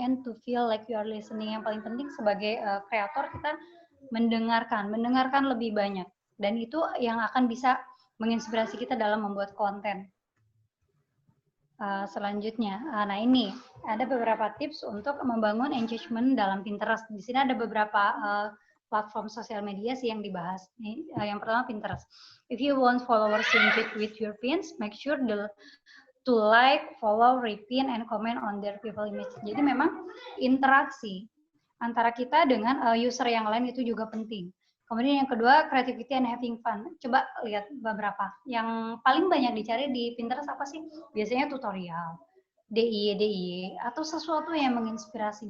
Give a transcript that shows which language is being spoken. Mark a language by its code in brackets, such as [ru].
[en] And to feel like you are listening, [id] yang paling penting sebagai kreator kita mendengarkan lebih banyak, dan itu yang akan bisa menginspirasi kita dalam membuat konten. Selanjutnya, nah ini ada beberapa tips untuk membangun engagement dalam Pinterest. Di sini ada beberapa platform sosial media sih yang dibahas. Yang pertama Pinterest. [en] If you want followers to engage with your pins, make sure to like, follow, repin, and comment on their people image. [id] Jadi memang interaksi antara kita dengan user yang lain itu juga penting. Kemudian yang kedua, [en] creativity and having fun. [id] Coba lihat beberapa. Yang paling banyak dicari di Pinterest apa sih? Biasanya tutorial, DIY, atau sesuatu yang menginspirasi.